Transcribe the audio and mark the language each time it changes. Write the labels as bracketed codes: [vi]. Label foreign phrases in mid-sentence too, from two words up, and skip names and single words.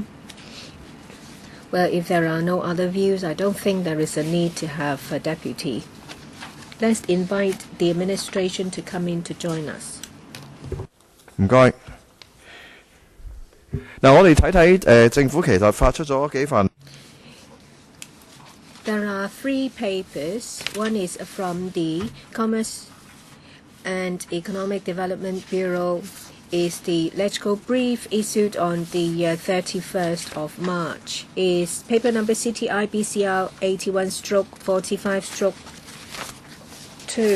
[en] Well, if there are no other views, I don't think there is a need to have a deputy. Let's invite the administration to come in to join us. [yue] 唔該。嗱，我哋睇睇政府其實發出咗幾份。 [en] There are 3 papers. One is from the Commerce and Economic Development Bureau. Is the legislative brief issued on the 31st of March. Is paper number CITB CR 81/45/2.